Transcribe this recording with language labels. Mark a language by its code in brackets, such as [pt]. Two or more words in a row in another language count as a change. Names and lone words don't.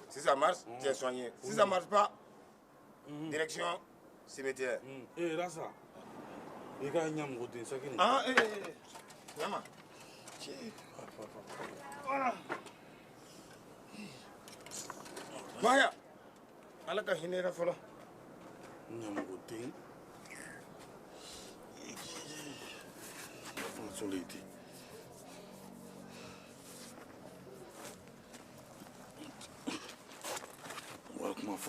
[fr] Si ça marche, tu es soigné. Si ça marche pas, direction cimetière. Eh, là ça. Il y a un de ça qui. Ah, Yama. Voilà. [bm] Boya, alaka hinera fola. Nyamugote. Soliti. [fr] Voilà comment faire.